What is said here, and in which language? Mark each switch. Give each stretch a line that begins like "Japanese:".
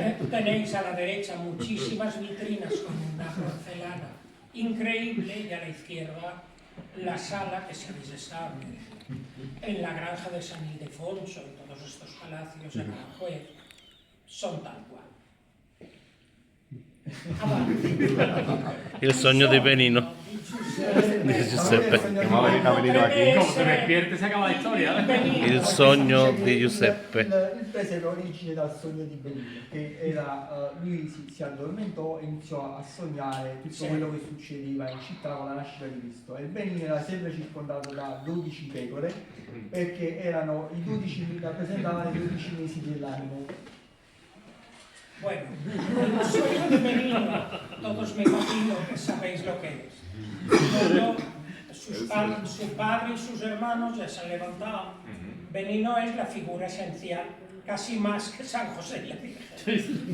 Spanish: Tenéis a la derecha muchísimas vitrinas con una porcelana increíble y a la izquierda la sala que si habéis estado en la granja de San Ildefonso, en todos estos palacios de Aranjuez, son tal cual.
Italian: Il sogno di Benino. Di Giuseppe.
Spanish: Ha venido aquí. Como te despiertes se acaba la historia.
Italian: Il sogno di Giuseppe. Il prese origine dal sogno di Benino, che era, lui si addormentò e iniziò a sognare tutto quello che succedeva in città con la nascita di Cristo. E Benino era sempre circondato da 12 pecore, perché erano i 12, rappresentavano i 12 mesi dell'anno.
Spanish: Bueno, el sueño de Benino, todos me imagino que sabéis lo que es. Luego, su padre y sus hermanos ya se han levantado. Benino es la figura esencial, casi más que San José la Virgen.